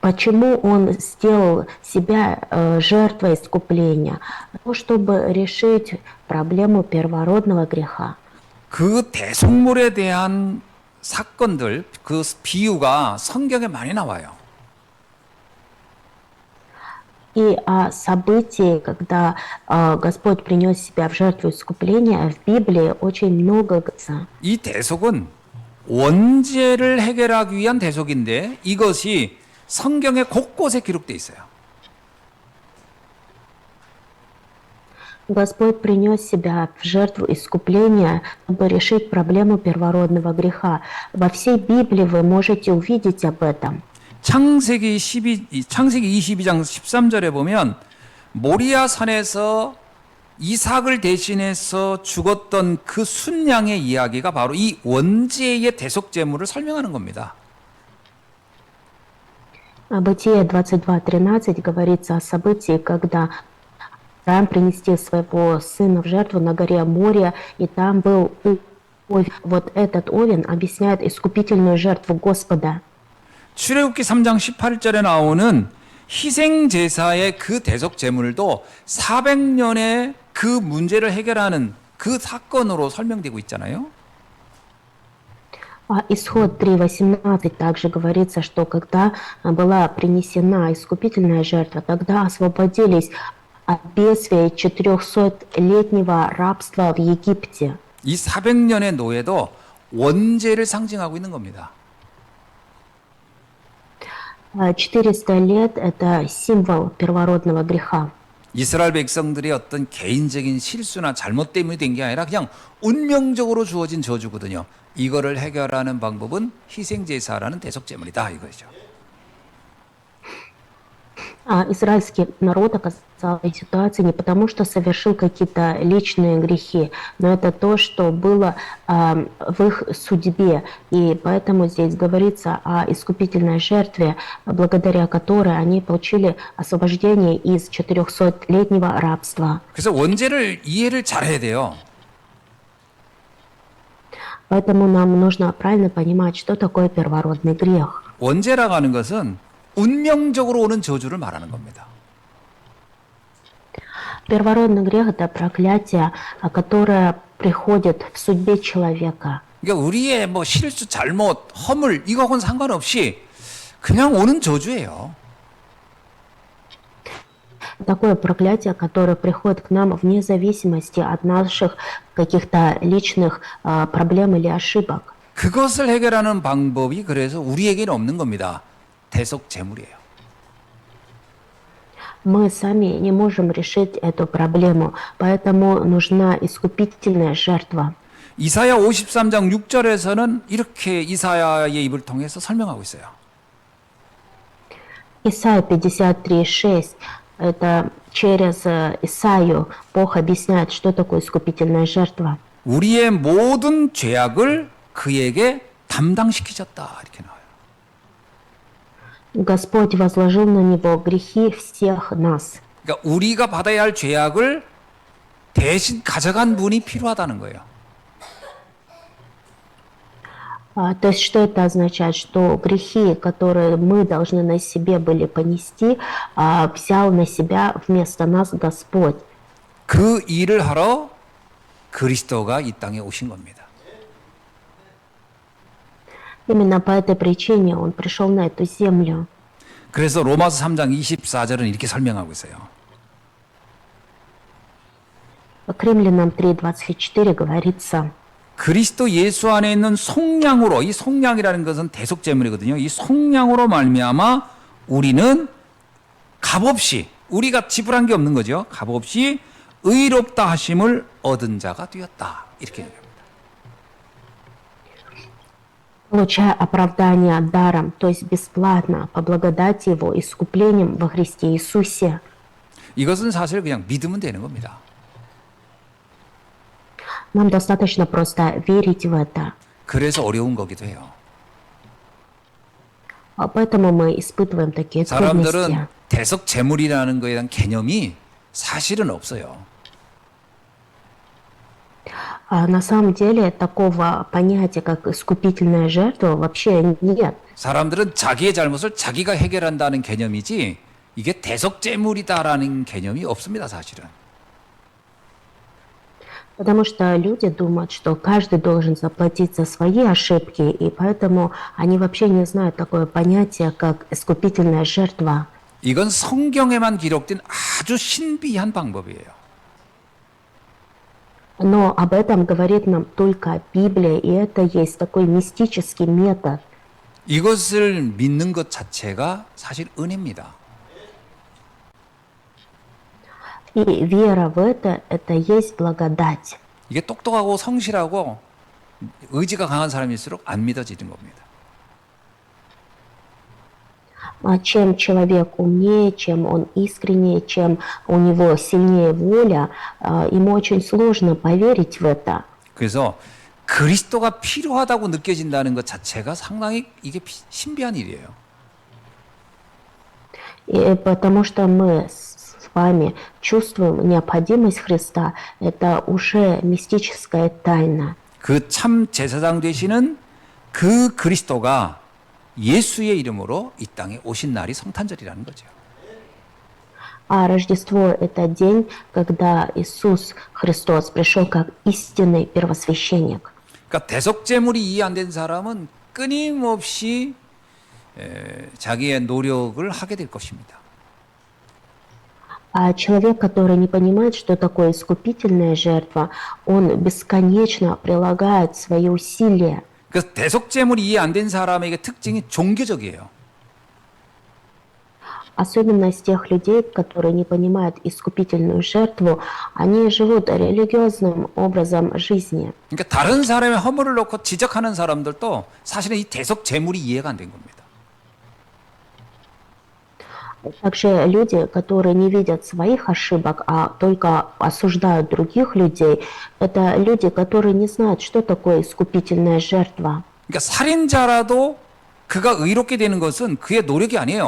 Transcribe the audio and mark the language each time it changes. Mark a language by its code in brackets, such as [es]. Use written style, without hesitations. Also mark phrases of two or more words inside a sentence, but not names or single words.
[ru] Почему он сделал себя жертвой искупления? Ну, чтобы решить проблему первородного греха. [ko] 그 대속물에 대한 사건들, 그 비유가 성경에 많이 나와요. [ru] И о событии, когда Господь принес себя в жертву искупления, в Библии очень много говорится. [ko] 이 대속은 원죄를 해결하기 위한 대속인데 이것이 성경의 곳곳에 기록되어 있어요. [ru] Господь принес себя в жертву искупления, чтобы решить проблему первородного греха. Во всей Библии вы можете увидеть об этом. [ko] 창세기 22장 13절에 보면 모리아 산에서 이삭을 대신해서 죽었던 그 순양의 이야기가 바로 이 원죄의 대속 제물을 설명하는 겁니다. [ru] Бытие 22:13 говорится о событии, когда Авраам принести своего сына в жертву на горе Мория, и там был овен. Вот этот овен объясняет искупительную жертву Господа. [ko] 출애굽기 3장 18절에 나오는 희생 제사의 그 대속 제물도 400년의 그 문제를 해결하는 그 사건으로 설명되고 있잖아요. [ru] Исход 3:18 также говорится, что когда была принесена искупительная жертва, тогда освободились от бедствия 400-летнего рабства в Египте. [ko] 이 400년의 노예도 원죄를 상징하고 있는 겁니다. [ru] 400 лет – это символ первородного греха. [ko] 이스라엘 백성들의 어떤 개인적인 실수나 잘못 때문에 된 게 아니라 그냥 운명적으로 주어진 저주거든요. 이거를 해결하는 방법은 희생제사라는 대속제물이다 이거죠. [ru] Израильский народ оказался в этой ситуации не потому, что совершил какие-то личные грехи, но это то, что было в их судьбе. И поэтому здесь говорится о искупительной жертве, благодаря которой они получили освобождение из 400-летнего рабства. [ko] 그래서 원죄를 이해를 잘해야 돼요. [ru] Поэтому нам нужно правильно понимать, что такое первородный грех. [ko] 원죄라고 하는 것은 운명적으로 오는 저주를 말하는 겁니다. [ru] Первородный грех – это проклятие, которое приходит в судьбе человека. [ko] 그러니까 우리의 뭐 실수, 잘못, 허물 이거하고는 상관없이 그냥 오는 저주예요. [ru] Такое проклятие, которое приходит к нам вне зависимости от наших каких-то личных проблем или ошибок. [ko] 그것을 해결하는 방법이 그래서 우리에게는 없는 겁니다. 대속 제물이에요. [ru] Мы сами не можем решить эту проблему, поэтому нужна искупительная жертва. [ko] 이사야 53장 6절에서는 이렇게 이사야의 입을 통해서 설명하고 있어요. [ru] Исайя 53:6 это через Исаию Бог объясняет, что такое искупительная жертва. [ko] 우리의 모든 죄악을 그에게 담당시키셨다 이렇게 나와요. [ru] Господь возложил на него грехи всех нас. [ko] 그러니까 우리가 받아야 할 죄악을 대신 가져간 분이 필요하다는 거예요. [ru] То есть что это означает? Что грехи, которые мы должны на себе были понести, взял на себя вместо нас Господь. [ko] 그 일을 하러 그리스도가 이 땅에 오신 겁니다. [ru] Именно по этой причине Он пришел на эту землю. [ko] 그래서 로마서 3장 24절은 이렇게 설명하고 있어요. [ru] К Римлянам 3:24 говорится: [ko] 그리스도 예수 안에 있는 속량으로, 이 속량이라는 것은 대속 제물이거든요. 이 속량으로 말미암아 우리는 값없이, 우리가 지불한 게 없는 거죠. 값없이 의롭다 하심을 얻은 자가 되었다. 이렇게 얘기합니다. [ru] получая оправдание даром, то есть бесплатно, по благодати Его, искуплением во Христе Иисусе. [ko] 이것은 사실 그냥 믿으면 되는 겁니다. [ru] Нам достаточно просто верить в это. [ko] 그래서 어려운 거기도 해요. [ru] Поэтому мы испытываем такие трудности. [ko] 사람들은 대속 제물이라는 거에 대한 개념이 사실은 없어요. [ru] На самом деле такого понятия, как искупительная жертва, вообще нет. [ko] 사람들은 자기의 잘못을 자기가 해결한다는 개념이지 이게 대속제물이다라는 개념이 없습니다, 사실은. [ru] Потому что люди думают, что каждый должен заплатить за свои ошибки, и поэтому они вообще не знают такое понятие, как искупительная жертва. [ko] 이건 성경에만 기록된 아주 신비한 방법이에요. [ru] Но об этом говорит нам только Библия, и это есть такой мистический метод. [ko] 이것을 믿는 것 자체가 사실 은혜입니다. [ru] И вера в это есть благодать. [ko] 이게 똑똑하고 성실하고 의지가 강한 사람일수록 안 믿어지는 겁니다. [ru] Чем человек умнее, чем он искреннее, чем у него сильнее воля, ему очень сложно поверить в это. [ko] 그래서 그리스도가 필요하다고 느껴진다는 것 자체가 상당히 이게 신비한 일이에요. [ru] И потому что мы с вами чувствуем необходимость Христа, это уже мистическая тайна. [ko] 그 참 제사장 되시는 그 그리스도가 예수의 이름으로 이 땅에 오신 날이 성탄절이라는 거죠. [ru] А Рождество – это день, когда Иисус Христос пришел как истинный первосвященник. [ko] 그러니까 대속제물이 이해 안 된 사람은 끊임없이 자기의 노력을 하게 될 것입니다. [ru] А человек, который не понимает, что такое искупительная жертва, он бесконечно прилагает свои усилия. [ko] 그래서 대속제물이 이해 안 된 사람에게 특징이 종교적이에요. [ru] Особенность тех людей, которые не понимают искупительную жертву, они живут религиозным образом жизни. [ko] 그러니까 다른 사람의 허물을 놓고 지적하는 사람들도 사실은 이 대속제물이 이해가 안 된 겁니다. [ru] Также люди, которые не видят своих ошибок, а только осуждают других людей, это люди, которые не знают, что такое искупительная жертва. [ko] 그러니까 살인자라도 그가 의롭게 되는 것은 그의 노력이 아니에요.